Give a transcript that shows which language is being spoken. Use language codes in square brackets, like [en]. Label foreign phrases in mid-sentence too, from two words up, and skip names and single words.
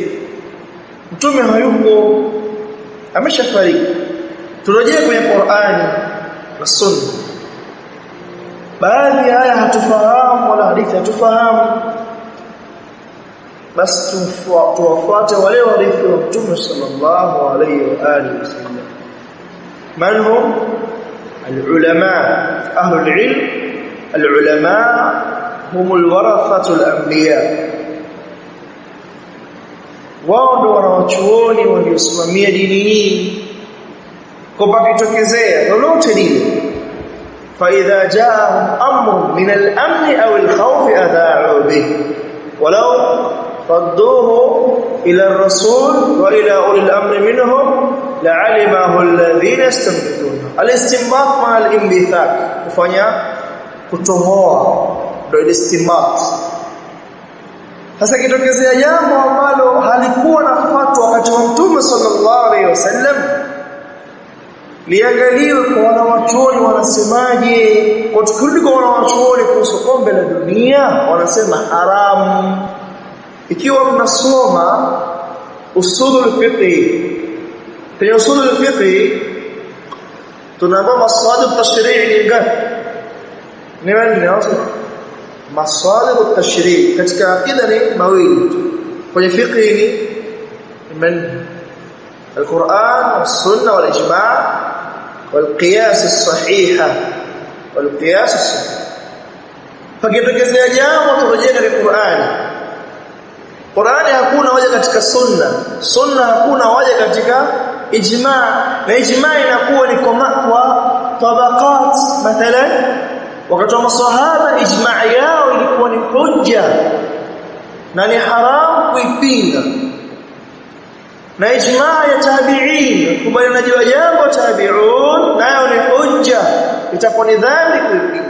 [sw] Mtume hayupo, ameshafariki. Turejee kwenye Qur'an na Sunna. Baadhi ya aya hatufahamu wala hadithi hatufahamu, basi tuwafuate wale warithi wa Mtume [ar] صلى الله عليه وعلى آله وسلم. من هم العلماء أهل العلم. العلماء هم الورثة الأنبياء, [sw] wao ndio wanawachuoni waliosimamia dini hii. Kwa pakitokezea lolote lile, [ar] فإذا جاءهم أمر من الأمن أو الخوف أذاعوا به ولو ردوه إلى الرسول وإلى أولي الأمر منهم لعلمه الذين يستنبطونه. الاستنباط مع الانبثاق, [sw] kufanya kutohoa ndio istinbat. Sasa kitokezea jambo ambalo halikuwa na fatwa wakati wa Mtume [ar] صلى الله عليه وسلم, [sw] liangaliwe kwa wanawachuoni wanasemaje. Kwa tukirudi kwa wanawachuoni kuhusu kombe la dunia, wanasema haramu. Ikiwa mnasoma [ar] أصول الفقه, [sw] kwenye [ar] أصول الفقه [sw] tunaambiwa [ar] مصادر التشريع' [sw] ni gani? Ni nani? [ar] مصادر التشريع' [sw] katika akida ni mawili, kwenye fiqh ni [ar] القرآن والسنة والإجماع والقياس الصحيحة والقياس الصحيح. [sw] Fakitokezea jambo turejea katika Qur'ani. Qur'ani hakuna hoja katika sunna, sunna hakuna hoja katika ijma', na ijma' inakuwa ni kwa tabaqat. Mathalan wakati wa masahaba ijma' yao ilikuwa ni hujja na ni haram kuipinga, na ijmaa ya tabi'in kubalianaji wa jambo tabi'un nayo ni hujja, itakuwa ni dhambi kuipinga.